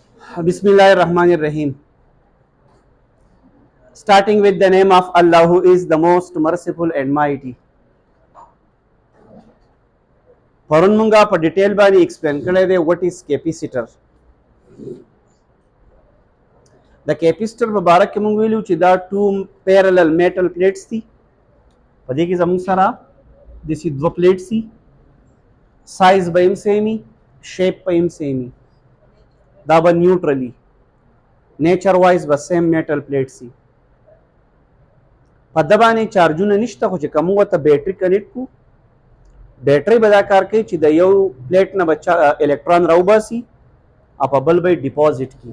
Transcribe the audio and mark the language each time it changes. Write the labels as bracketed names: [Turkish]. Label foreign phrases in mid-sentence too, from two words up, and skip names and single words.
[English] Bismillahirrahmanirrahim. Starting with the name of Allah, who is the most merciful and mighty. [Pashto] پرون مونږه په ډیټیل باندې ایکسپلین کړی دی [English] what is capacitor. [Pashto] د کیپیسټر په باره کې مونږ ویلو چې دا [English] two parallel metal plates [Pashto] دي. په دې کې زموږ سره داسې دوه پلیټس دي، سایز به هم سیمي، شیپ به هم سیمي، دا به [English] neutrally nature wise [Pashto] به [English] same metal plates [Pashto] دي. په ده باندې چارجونه نشته، خو چې که موږ ورته [English] battery connect [Pashto] کړو، بیټرۍ به دا کار کوي چې د یو پلیټ نه به الکترون راوباسي او په بل به یې ډیپازټ کړي.